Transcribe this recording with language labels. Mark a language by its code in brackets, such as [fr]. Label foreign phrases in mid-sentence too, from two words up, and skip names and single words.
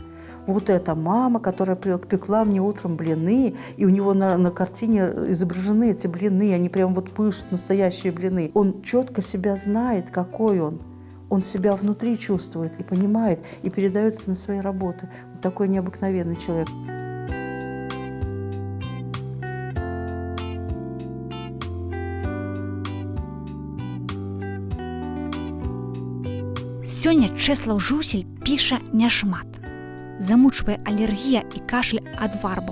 [ru] Вот эта мама, которая пекла мне утром блины, и у него на картине изображены эти блины, они прям вот пышут, настоящие блины. Он четко себя знает, какой он. Он себя внутри чувствует и понимает, и передает это на свои работы. Вот такой необыкновенный человек. [be] Сёння Чэслаў Жусель піша няшмат. Замучвае алергія і кашель ад варбаў.